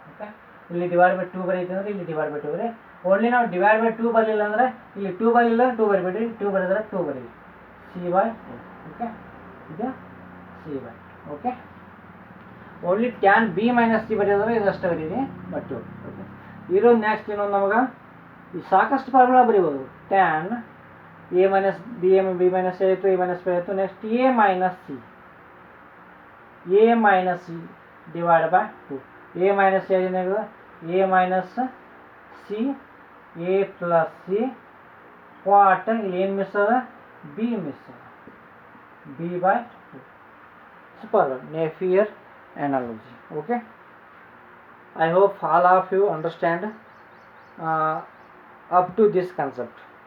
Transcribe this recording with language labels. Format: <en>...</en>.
<kn>Okay, ಇಲ್ಲಿ divide by 2 ಬರೀತಿದ್ರೆ ಇಲ್ಲಿ divide by 2 ಬರೀ. ಓನ್ಲಿ ನಾವು ಡಿವೈಡ್ ಬೈ 2 ಬರಲಿಲ್ಲ ಅಂದರೆ ಇಲ್ಲಿ 2 ಬರಲಿಲ್ಲ 2 ಬರಿಬೇಡಿ, 2 ಬರೆದ್ರೆ 2 ಬರೀ C/2. ಓಕೆ, ಇದು C/2. Okay, only tan B - C ಬರೆಯೋದ್ರೆ ಇದಷ್ಟು ಬರೀರಿ ಬಟ್ 2. ಓಕೆ, ಇರೋದು ನೆಕ್ಸ್ಟ್ ಇನ್ನೊಂದು ನಮಗೆ ಈ ಸಾಕಷ್ಟು ಫಾರ್ಮುಲಾ ಬರೀಬೋದು. ಟ್ಯಾನ್ A - B ಆಯಿತು, A - B ಆಯಿತು. Next A - C divide by 2. A - C ಏನಾಗಿದೆ? A - C A plus C what ಇಲ್ಲಿ ಏನು ಮಿಸ್ ಅದ? B ಮಿಸ್ ಅದ, B/2.</kn> <en>Super, Napier analogy. Okay, I hope all of you understand up to this concept.</en>